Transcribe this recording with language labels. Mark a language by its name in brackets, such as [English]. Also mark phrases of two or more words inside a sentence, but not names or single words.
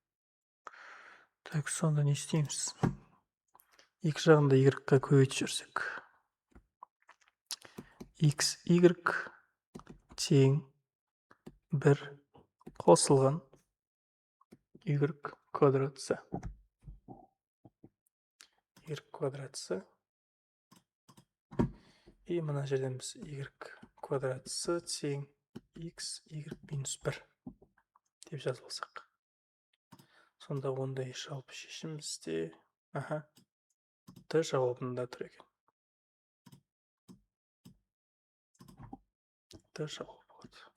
[Kazakh] Сонда не істейміз? Екі жағында y-ға көбейтіп жүрсек. x, y тең 1 қосылған y квадрат с. y квадрат с. И мына жерден біз y квадрат с тең x, y минус 1 деп жазып алсақ. Сонда ондай жалпы шешім бізде д жауабында тұр екен. Д жауап болады.